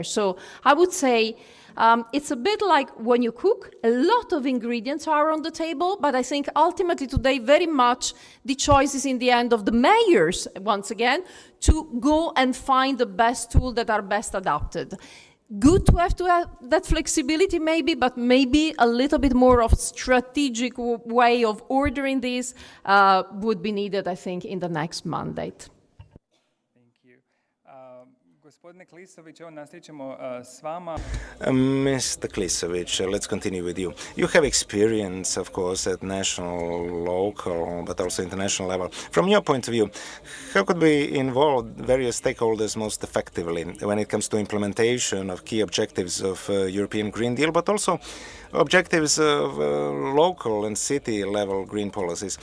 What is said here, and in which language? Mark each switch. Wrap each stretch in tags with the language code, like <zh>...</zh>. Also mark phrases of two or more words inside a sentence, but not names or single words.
<en>So I would say it's a bit like when you cook, a lot of ingredients are on the table, but I think ultimately today very much the choice is in the end of the mayors, once again, to go and find the best tool that are best adapted. Good to have that flexibility maybe, but maybe a little bit more of strategic way of ordering this would be needed, I think, in the next mandate.</en> <hr>Gospodine Klisović, evo nastavit s vama.</hr> <en>Mr. Klisović, let's continue with you. You have experience, of course, at national, local, but also international level. From your point of view, how could we involve various stakeholders most effectively when it comes to implementation of key objectives of European Green Deal, but also objectives of local and city level green policies?</en>